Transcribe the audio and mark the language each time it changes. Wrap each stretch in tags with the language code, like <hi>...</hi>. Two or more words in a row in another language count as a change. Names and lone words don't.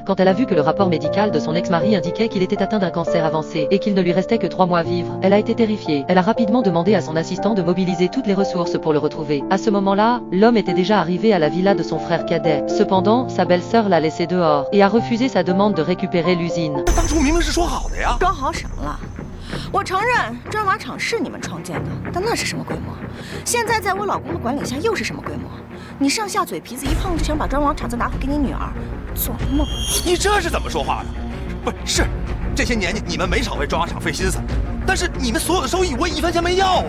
<fr>Quand elle a vu que le rapport médical de son ex-mari indiquait qu'il était atteint d'un cancer avancé et qu'il ne lui restait que 3 mois à vivre, elle a été terrifiée. Elle a rapidement demandé à son assistant de mobiliser toutes les ressources pour le retrouver. À ce moment-là, l'homme était déjà arrivé à la villa de son frère cadet. Cependant, sa belle-sœur l'a laissé dehors et a refusé sa demande de récupérer l'usine.</fr> <zh>当初明明是说好的呀！装好什么了？我承认砖瓦厂是你们创建的，但那是什么规模？现在在我老公的管理下又是什么规模？你上下嘴皮子一碰就想把砖瓦厂子拿回给你女儿，做梦！你这是怎么说话的？不是，这些年你们没少为砖瓦厂费心思，但是你们所有的收益我1分钱没要啊！</zh>